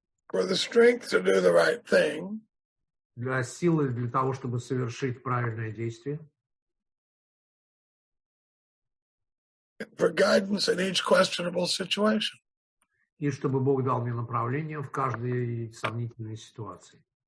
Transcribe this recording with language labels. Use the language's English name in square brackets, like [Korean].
[English] for the strength to do the right thing, [Russian] для силы для того, чтобы совершить правильное действие, [English] for guidance in each questionable situation. [Russian] и чтобы Бог дал мне направление в каждой сомнительной ситуации.